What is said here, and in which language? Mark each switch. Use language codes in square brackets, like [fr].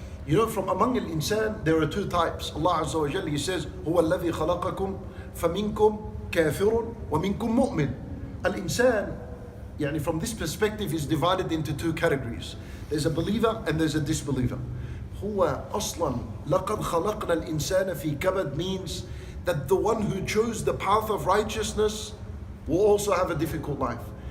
[en] You know, from among al-insan, there are 2 types. [ar] Allah Azza wa Jalla, He says, هُوَ الَّذِي خَلَقَكُمْ فَمِنْكُمْ كَافِرٌ وَمِنْكُمْ مُؤْمِنٌ. [en] Al-insan, from this perspective, is divided into 2 categories. There's a believer and there's a disbeliever. [ar] هُوَ أَصْلًا لَقَدْ خَلَقْنَا الْإِنسَانَ فِي كَبَدٍ [en] means that the one who chose the path of righteousness will also have a difficult life.